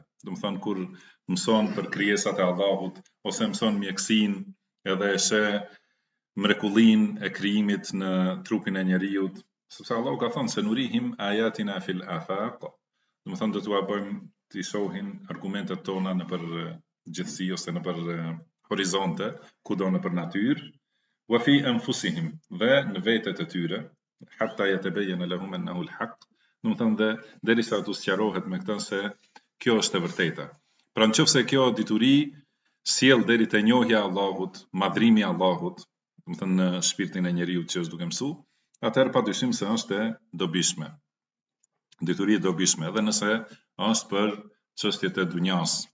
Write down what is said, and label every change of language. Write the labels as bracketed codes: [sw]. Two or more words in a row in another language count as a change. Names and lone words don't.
[sq] Domethënë kur mëson për krijesat e Allahut ose mëson mjekësinë, edhe e sheh mrekullinë e krijimit në trupin e njeriu, sepse Allahu ka thënë se [ar] نريهم آياتنا في الآفاق, [sq] domethënë do t'ua bëjmë të shohin argumentet tona në për gjithësi ose në për horizonte, kudo në për natyrë, [ar] وفي أنفسهم, [sq] dhe në vetet e tyre, [ar] حتى يتبين لهم أنه الحق, [sq] do të thonë derisa të sqarohet me këtë se kjo është e vërteta. Pra nëse kjo dituri sjell deri te njohja e Allahut, madhrimi i Allahut, do të thonë në shpirtin e njeriu që është duke mësu, atëherë padyshim se është e dobishme. Dituri e dobishme, edhe nëse është për çështjet e dunjas.